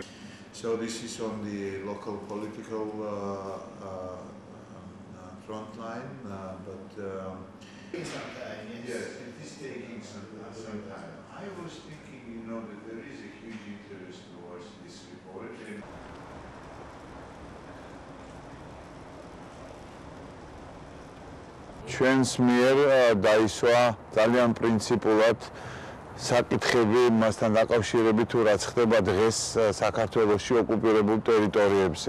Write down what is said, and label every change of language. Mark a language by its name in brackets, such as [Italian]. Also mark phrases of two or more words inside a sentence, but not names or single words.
[English] So this is on the local political front line, but some time, yes, it is taking some time. I was thinking, that there is a huge interest towards this report. [Georgian] ჩვენს მიერ დაისვა ძალიან პრინციპულად საკითხები მასთან დაკავშირებით თუ რაც ხდება დღეს საქართველოში ოკუპირებულ ტერიტორიებზე.